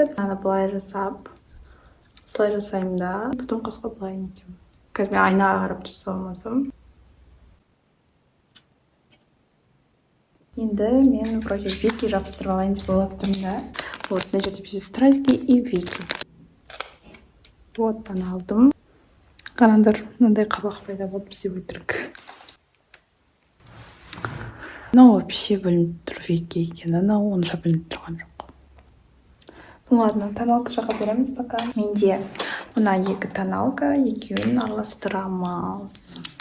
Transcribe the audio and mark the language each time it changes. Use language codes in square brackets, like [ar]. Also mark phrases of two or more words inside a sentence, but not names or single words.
[kk] Мынаны былай жасап, осылай жасаймын да. Потом қасқа былай нетемін. Қазір мен айнаға қарап жасай алмасам. Енді мен [ru] вроде веки [kk] жабыстырып алайын деп ойлап тұрмын да. [ru] Вот, [kk] мына жерде бізде [ru] страйки и веки. Вот, [kk] аны алдым. Қараңдар, мынандай қабақ пайда болды бізде өтірік. Мынау вообще білініп тұр веки екен, анау онша білініп тұрған жоқ. [ru] Ну ладно, тоналка [kk] жаға береміз [ru] пока. [kk] Менде мына екі тоналка, екеуін араластырамыз.